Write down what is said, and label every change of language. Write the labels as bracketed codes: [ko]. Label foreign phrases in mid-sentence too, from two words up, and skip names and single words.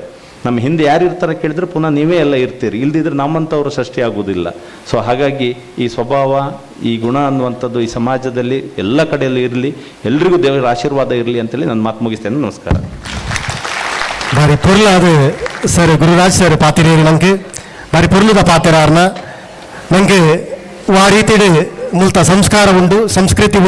[kn] ನಮ್ಮ ಹಿಂದೆ ಯಾರು ಇರ್ತಾರೆ ಕೇಳಿದ್ರೆ ಪುನಃ ನೀವೇ ಎಲ್ಲ ಇರ್ತೀರಿ, ಇಲ್ದಿದ್ರೆ ನಮ್ಮಂಥವ್ರು ಸೃಷ್ಟಿಯಾಗುವುದಿಲ್ಲ. ಸೊ ಹಾಗಾಗಿ ಈ ಸ್ವಭಾವ, ಈ ಗುಣ ಅನ್ನುವಂಥದ್ದು ಈ ಸಮಾಜದಲ್ಲಿ ಎಲ್ಲ ಕಡೆಯಲ್ಲೂ ಇರಲಿ, ಎಲ್ರಿಗೂ ದೇವರ ಆಶೀರ್ವಾದ ಇರಲಿ ಅಂತೇಳಿ ನಾನು ಮಾತು ಮುಗಿಸ್ತೇನೆ. ನಮಸ್ಕಾರ. [tcy] ಬಾರಿ ಪೊರ್ಲಾದ ಸರ್ ಗುರುರಾಜ್ ಸರ್ ಪಾತಿರೇರು ನಂಗೆ ಬಾರಿ ಪೊರ್ಲುದ ಪಾತಿರಾರ್ನ ನಂಗೆ ಆ ರೀತಿಡ್ ಮುಲ್ತ ಸಂಸ್ಕಾರ ಉಂಡು, ಸಂಸ್ಕೃತಿ